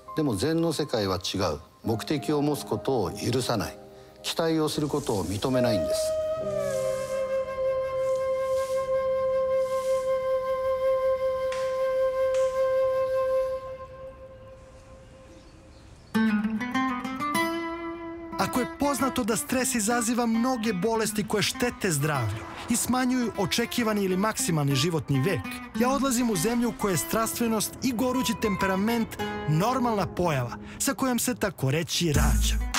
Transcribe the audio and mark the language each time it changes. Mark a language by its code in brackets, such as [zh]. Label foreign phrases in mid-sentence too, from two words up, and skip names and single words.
[ja] でも禅の世界は違う。目的を持つことを許さない、期待をすることを認めないんです。 [sr] Ako je poznato da stres izaziva mnoge bolesti koje štete zdravlju i smanjuju očekivani ili maksimalni životni vek, ja odlazim u zemlju u kojoj je strastvenost i gorući temperament normalna pojava sa kojom se tako reći rađa.